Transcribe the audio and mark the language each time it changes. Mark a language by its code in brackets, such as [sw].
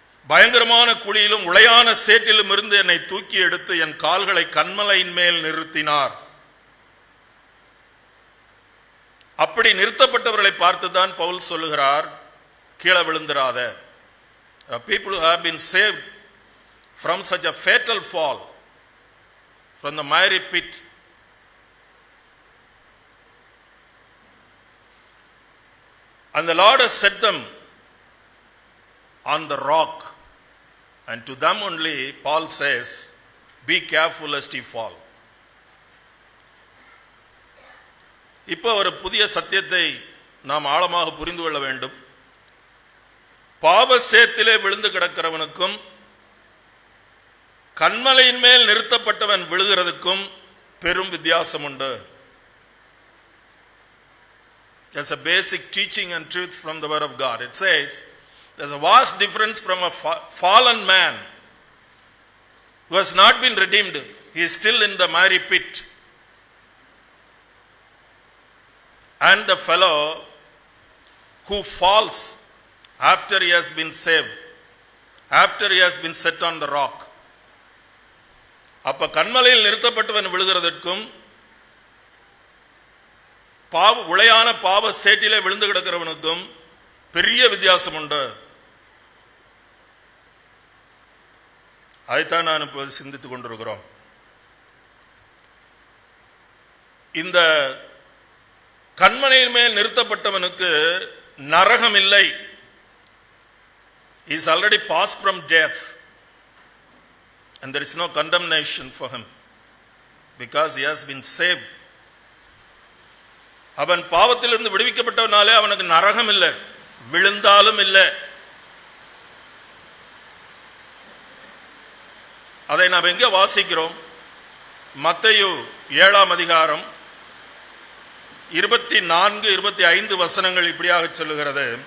[ta] பயங்கரமான குழியிலும் உளையான சேற்றிலும் இருந்து என்னை தூக்கி எடுத்து என் கால்களை கன்மலையின் மேல் நிறுத்தினார். அப்படி நிறுத்தப்பட்டவர்களை பார்த்துதான் பவுல் சொல்லுகிறார், கீழே விழுந்திராத. [en] People who have been saved from such a fatal fall, from the miry pit, and the Lord has set them on the rock, and to them only Paul says, be careful lest ye fall. [ta] இப்போ ஒரு புதிய சத்தியத்தை நாம் ஆழமாக புரிந்து கொள்ள வேண்டும். பாவ சேத்திலே விழுந்து கிடக்கிறவனுக்கும் கன்மலையின் மேல் நிறுத்தப்பட்டவன் விழுகிறதுக்கும் பெரும் வித்தியாசம் உண்டு. [en] There's a basic teaching and truth from the word of God. It says there's a vast difference from a fallen man who has not been redeemed. He is still in the miry pit. And the fellow who falls after he has been saved, after he has been set on the rock. [ta] அப்ப கன்மலையில் நிறுத்தப்பட்டவன் விழுகிறதற்கும் உளையான பாவ சேற்றிலே விழுந்து கிடக்கிறவனுக்கும் பெரிய வித்தியாசம் உண்டு. அதைத்தான் நான் இப்போது சிந்தித்துக் கொண்டிருக்கிறோம். இந்த கன்மலையின் மேல் நிறுத்தப்பட்டவனுக்கு நரகம் இல்லை. [en] He is already passed from death and there is no condemnation for him because he has been saved. [ta] அவன் பாவத்திலிருந்து விடுவிக்கப்பட்டவனாலே அவனுக்கு நரகம் இல்லை, விழுந்தாலும் இல்லை. அதை நாம் எங்கே வாசிக்கிறோம்? மத்தேயு 7ஆம் அதிகாரம் 24-25 வசனங்கள் இப்படியாக சொல்லுகிறது.